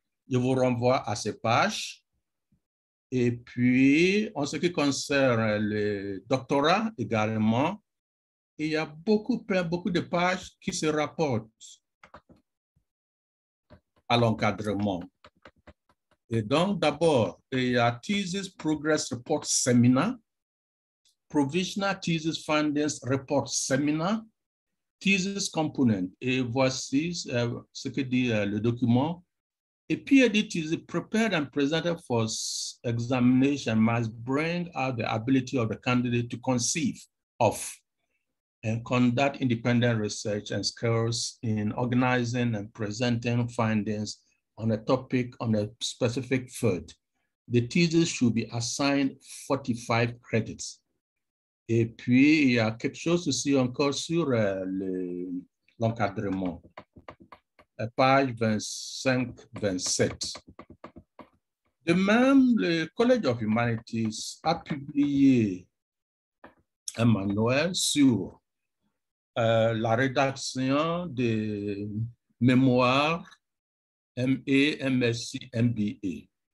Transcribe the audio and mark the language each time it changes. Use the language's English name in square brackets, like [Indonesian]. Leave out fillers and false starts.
[French] Je vous renvoie à ces pages. Et puis, en ce qui concerne le doctorat également, il y a beaucoup de pages qui se rapportent à l'encadrement. Et donc, d'abord, il y a Thesis Progress Report Seminar, Provisional Thesis Findings Report Seminar, Thesis Component. Et voici ce que dit le document. [English] A PhD thesis prepared and presented for examination must bring out the ability of the candidate to conceive of and conduct independent research and skills in organizing and presenting findings on a topic on a specific field. The thesis should be assigned 45 credits. [French] Et puis, il y a quelque chose aussi encore sur l'encadrement. Page 25-27. De même, le College of Humanities a publié un manuel sur la rédaction des mémoires MA, MSc, MBA.